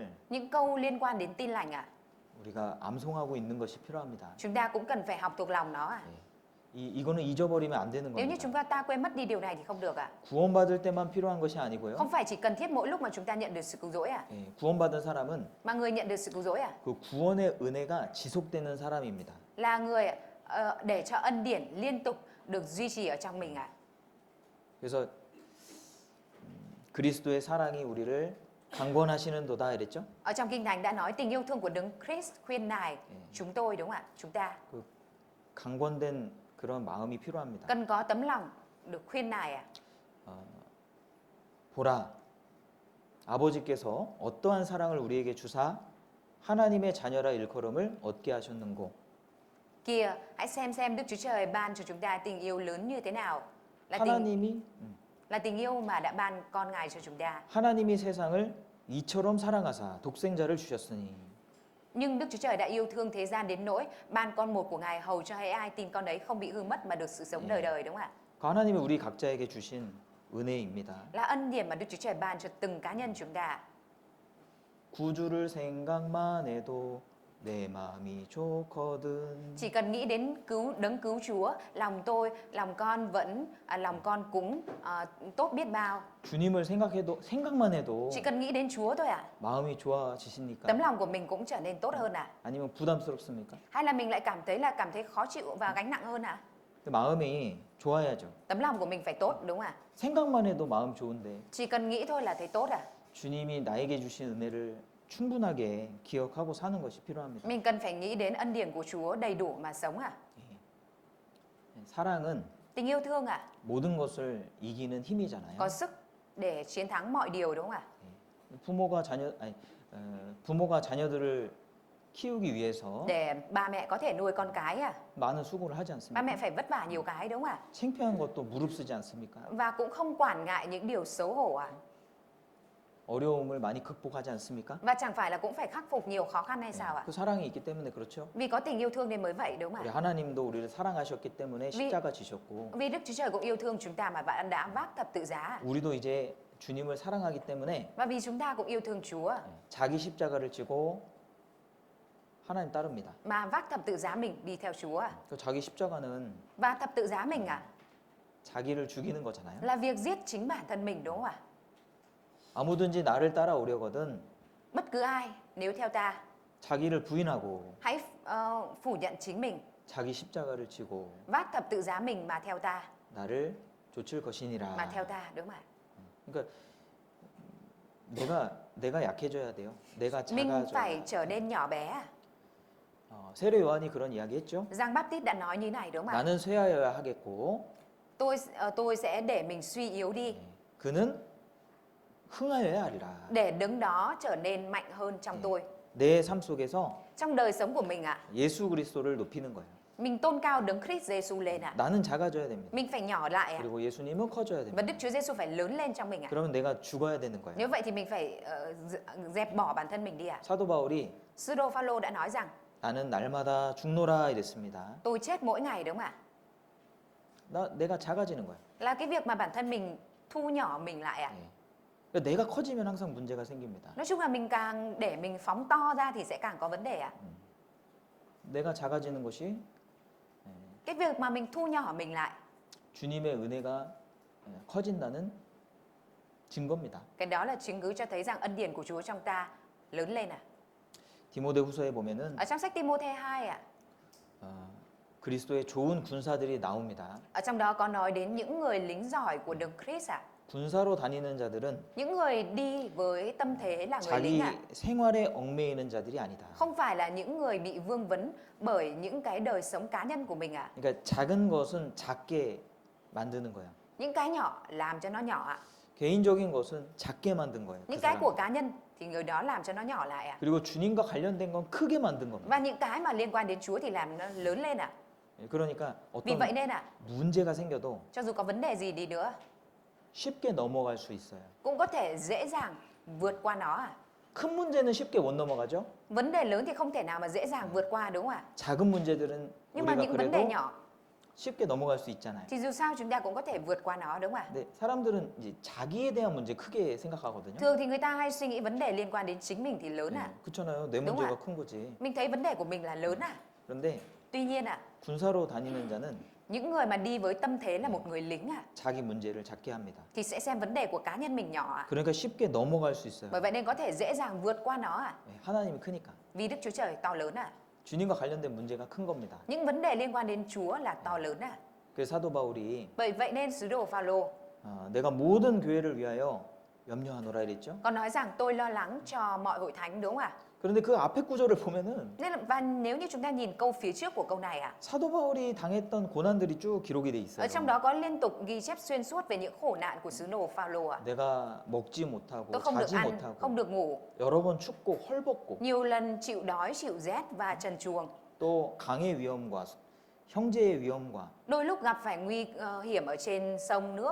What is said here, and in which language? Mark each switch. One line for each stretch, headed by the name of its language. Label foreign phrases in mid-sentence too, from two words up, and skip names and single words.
Vietnamese: Những câu liên quan đến tin lành ạ,
Korean: 우리가 암송하고 있는 것이 필요합니다.
Vietnamese: chúng ta cũng cần phải học thuộc lòng nó ạ.
Korean: 이거는 잊어버리면 안 되는
Vietnamese: Nếu như
Korean: 겁니다.
Vietnamese: chúng ta quên mất đi điều này thì không được ạ.
Korean: 구원받을 때만 필요한 것이 아니고요.
Vietnamese: Không phải chỉ cần thiết mỗi lúc mà chúng ta nhận được sự cứu rỗi ạ.
Korean: 예, 구원받은 사람은
Vietnamese: Mà người nhận được sự cứu rỗi ạ
Korean: 그 구원의 은혜가 지속되는 사람입니다.
Vietnamese: là người để cho ân điển liên tục được duy trì ở trong mình ạ.
Korean: 그래서 그리스도의 사랑이 우리를 강권하시는도다 이랬죠?
Vietnamese: Ở trong Kinh Thánh đã nói tình yêu thương của Đấng Christ khuyên nài chúng tôi, đúng không ạ? Chúng ta
Korean: 그 강권된 그런 마음이 필요합니다.
Vietnamese: cần có tấm lòng được khuyên nài ạ.
Korean: 보라, 아버지께서 어떠한 사랑을 우리에게 주사 하나님의 자녀라 일컬음을 얻게 하셨는고.
Vietnamese: Kìa, hãy xem Đức Chúa Trời ban cho chúng ta tình yêu lớn như thế nào. Là tình yêu mà đã ban con Ngài cho chúng ta.
Korean: 하나님이 세상을 이처럼 사랑하사 독생자를 주셨으니.
Vietnamese: Nhưng Đức Chúa Trời đã yêu thương thế gian đến nỗi ban con một của Ngài hầu cho hễ ai tin con đấy không bị hư mất mà được sự sống đời đời, đúng không ạ?
Korean: 그 하나님이 우리 각자에게 주신 은혜입니다.
Vietnamese: Là ân điển mà Đức Chúa Trời ban cho từng cá nhân chúng ta.
Korean: 구주를 생각만 해도 내 마음이 좋거든.
Vietnamese: Chỉ cần nghĩ đến đấng cứu Chúa, lòng con cũng tốt biết bao.
Korean: 주님을 생각만 해도
Vietnamese: Chỉ cần nghĩ đến Chúa thôi ạ.
Korean: 마음이 좋아지십니까?
Vietnamese: Tấm lòng của mình cũng trở nên tốt hơn ạ.
Korean: 아니면 부담스럽습니까?
Vietnamese: Hay là mình lại cảm thấy khó chịu và gánh nặng hơn ạ?
Korean: 그 마음이 좋아야죠.
Vietnamese: Tấm lòng của mình phải tốt, đúng ạ?
Korean: 생각만 해도 마음 좋은데
Vietnamese: Chỉ cần nghĩ thôi là thấy tốt ạ.
Korean: 주님이 나에게 주신 은혜를 충분하게 기억하고 사는 것이 필요합니다.
Vietnamese: Mình cần phải nghĩ đến ân điển của Chúa đầy đủ mà sống ạ.
Korean: 사랑은
Vietnamese: Tình yêu thương ạ,
Korean: 모든 것을 이기는 힘이잖아요.
Vietnamese: có sức để chiến thắng mọi điều, đúng không ạ?
Korean: 부모가 자녀들을 키우기 위해서
Vietnamese: Để ba mẹ có thể nuôi con cái à?
Korean: 많은 수고를 하지
Vietnamese: Ba
Korean: 않습니까?
Vietnamese: mẹ phải vất vả nhiều cái, đúng không ạ?
Korean: 창피한 것도 무릅쓰지 않습니까?
Vietnamese: Và cũng không quản ngại những điều xấu hổ à?
Korean: 어려움을 많이 극복하지 않습니까?
Vietnamese: Và chẳng phải là cũng phải khắc phục nhiều khó khăn hay sao ạ?
Korean: 그 사랑이 있기 때문에 그렇죠.
Vietnamese: Vì có tình yêu thương nên mới vậy, đúng không
Korean: 우리
Vietnamese: ạ?
Korean: 하나님도 우리를 사랑하셨기 때문에 십자가 지셨고
Vietnamese: Vì Đức Chúa Trời cũng yêu thương chúng ta mà bạn đã vác thập tự giá.
Korean: 우리도 이제 주님을 사랑하기 때문에
Vietnamese: Và vì chúng ta cũng yêu thương Chúa
Korean: 자기 십자가를 지고 하나님 따릅니다.
Vietnamese: mà vác thập tự giá mình đi theo Chúa.
Korean: 그 자기 십자가는
Vietnamese: Và thập tự giá mình
Korean: 자기를 죽이는 거잖아요.
Vietnamese: là việc giết chính bản thân mình, đúng không ạ?
Korean: 아무든지 나를 따라오려거든
Vietnamese: Bất cứ ai nếu theo ta,
Korean: 자기를 부인하고
Vietnamese: hãy phủ nhận chính mình,
Korean: 자기 십자가를 지고
Vietnamese: vác thập tự giá mình mà theo ta,
Korean: 나를 쫓을 것이니라.
Vietnamese: mà theo ta, đúng không ạ?
Korean: 그러니까 내가 약해져야 돼요. 내가
Vietnamese: Mình phải
Korean: 작아져야.
Vietnamese: trở nên nhỏ bé.
Korean: 세례 요한이 그런 이야기했죠.
Vietnamese: Giang Baptist đã nói như này, đúng không ạ?
Korean: 나는 쇠하여야 하겠고
Vietnamese: Tôi sẽ để mình suy yếu đi,
Korean: 그는 흥하여야 하리라.
Vietnamese: để đấng đó trở nên mạnh hơn trong tôi.
Korean: 내 삶 속에서
Vietnamese: Trong đời sống của mình
Korean: 예수 그리스도를 높이는 거예요.
Vietnamese: mình tôn cao đấng Christ Giêsu lên
Korean: 나는 작아져야 됩니다.
Vietnamese: Mình phải nhỏ lại
Korean: 그리고 예수님은 커져야
Vietnamese: và
Korean: 됩니다.
Vietnamese: Đức Chúa Giêsu phải lớn lên trong mình
Korean: 그러면 내가 죽어야 되는 거예요.
Vietnamese: Nếu vậy thì mình phải dẹp bỏ bản thân mình đi
Korean: 사도 바울이
Vietnamese: Sứ đồ Phaolô đã nói rằng
Korean: 나는 날마다 죽노라 이랬습니다.
Vietnamese: tôi chết mỗi ngày, đúng không ạ?
Korean: 내가 작아지는 거예요.
Vietnamese: Là cái việc mà bản thân mình thu nhỏ mình lại
Korean: 그러니까 내가 커지면 항상 문제가 생깁니다.
Vietnamese: Nói chung là mình càng để mình phóng to ra thì sẽ càng có vấn đề
Korean: 내가 작아지는 것이
Vietnamese: Cái việc mà mình thu nhỏ mình lại,
Korean: 주님의 은혜가 커진다는 증거입니다.
Vietnamese: cái đó là chứng cứ cho thấy rằng ân điển của Chúa trong ta lớn lên
Korean: 디모데후서에 보면은
Vietnamese: Ở trong sách Timôthê 2
Korean: 그리스도의 좋은 군사들이 나옵니다.
Vietnamese: Ở trong đó có nói đến những người lính giỏi của đấng Christ
Korean: 군사로 다니는 자들은
Vietnamese: Những người đi với tâm thế là người lính
Korean: 자기 생활에 얽매이는 자들이 아니다.
Vietnamese: Không phải là những người bị vương vấn bởi những cái đời sống cá nhân của mình
Korean: 그러니까 작은 것은 작게 만드는 거야. Những cái nhỏ làm cho nó nhỏ 개인적인 것은 작게 만든 거예요. 그
Vietnamese: Những cái
Korean: 사람이.
Vietnamese: của cá nhân thì người đó làm cho nó nhỏ lại
Korean: 그리고 주님과 관련된 건 크게 만든 겁니다.
Vietnamese: Và những cái mà liên quan đến Chúa thì làm nó lớn lên
Korean: 그러니까
Vietnamese: Vì
Korean: 어떤
Vietnamese: vậy nên
Korean: 문제가 생겨도
Vietnamese: cho dù có vấn đề gì đi nữa
Korean: 쉽게 넘어갈 수 있어요.
Vietnamese: cũng có thể dễ dàng vượt qua nó
Korean: 큰 문제는 쉽게 못 넘어가죠.
Vietnamese: Vấn đề lớn thì không thể nào mà dễ dàng vượt qua, đúng không ạ?
Korean: 작은 문제들은
Vietnamese: Nhưng mà
Korean: 우리가
Vietnamese: những vấn đề
Korean: 그래도
Vietnamese: nhỏ
Korean: 쉽게 넘어갈 수 있잖아요.
Vietnamese: thì dù sao chúng ta cũng có thể vượt qua nó, đúng không ạ?
Korean: 근데 사람들은 이제 자기에 대한 문제 크게 생각하거든요.
Vietnamese: Thường thì người ta hay suy nghĩ vấn đề liên quan đến chính mình thì lớn
Korean: 그렇잖아요. 내
Vietnamese: đúng
Korean: 문제가
Vietnamese: ạ.
Korean: 큰 거지.
Vietnamese: Mình thấy vấn đề của mình là lớn
Korean: 그런데
Vietnamese: Tuy nhiên
Korean: 군사로 다니는 자는
Vietnamese: Những người mà đi với tâm thế là một người lính
Korean: 자기 문제를 작게 합니다.
Vietnamese: thì sẽ xem vấn đề của cá nhân mình nhỏ
Korean: 그러니까 쉽게 넘어갈 수 있어요.
Vietnamese: Bởi vậy nên có thể dễ dàng vượt qua nó
Korean: 예, 하나님이 크니까.
Vietnamese: Vì Đức Chúa Trời to lớn
Korean: 주님과 관련된 문제가 큰 겁니다.
Vietnamese: Những vấn đề liên quan đến Chúa là to lớn
Korean: 그래서 사도 바울이
Vietnamese: Bởi vậy nên sứ đồ Phaolô
Korean: 내가 모든 교회를 위하여 염려하노라 이랬죠.
Vietnamese: có nói rằng tôi lo lắng cho mọi hội thánh đúng không ạ?
Korean: 그런데 그 앞에 구절을 보면은
Vietnamese: Và nếu như chúng ta nhìn câu phía trước của câu này
Korean: 사도 바울이 당했던 고난들이 쭉 기록이 돼 있어요.
Vietnamese: ở trong đó có liên tục ghi chép xuyên suốt về những khổ nạn của sứ đồ Phaolô
Korean: 내가 먹지 못하고
Vietnamese: Tôi không được
Korean: 자지
Vietnamese: ăn,
Korean: 못하고
Vietnamese: không được ngủ,
Korean: 여러 번 춥고 헐벗고
Vietnamese: nhiều lần chịu đói, chịu rét và trần truồng.
Korean: 또 강의 위험과 형제의 위험과
Vietnamese: Đôi lúc gặp phải nguy hiểm ở trên sông nước,